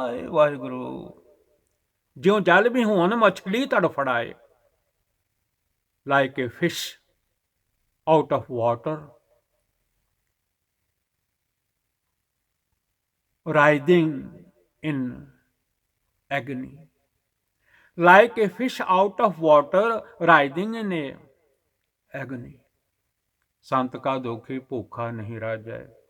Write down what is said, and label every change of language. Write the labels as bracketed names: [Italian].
[Punjabi] वाहिगुरु। ज्यों जल बिहून मछली तड़फड़ाए। [English] Like a fish out of water, writhing in agony। Like a fish out of water, writhing in a agony। [Punjabi] संत का दोखी भूखा नहीं रह जाए।